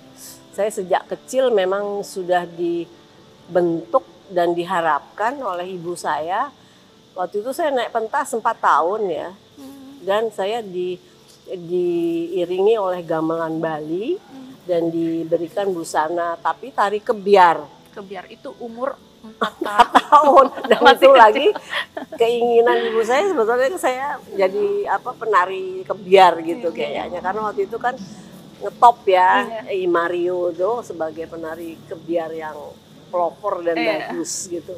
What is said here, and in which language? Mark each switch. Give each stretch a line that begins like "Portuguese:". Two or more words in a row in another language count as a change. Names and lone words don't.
Indonesian: Saya sejak kecil memang sudah dibentuk dan diharapkan oleh ibu saya. Waktu itu saya naik pentas 4 tahun ya. Dan saya diiringi oleh gamelan Bali dan diberikan busana, tapi tari kebiar. Kebiar itu umur 4 tahun. Dan itu lagi keinginan ibu saya, sebetulnya saya jadi penari kebiar gitu kayaknya. Karena waktu itu kan ngetop ya, Mario tuh sebagai penari kebiar yang pelopor dan bagus gitu.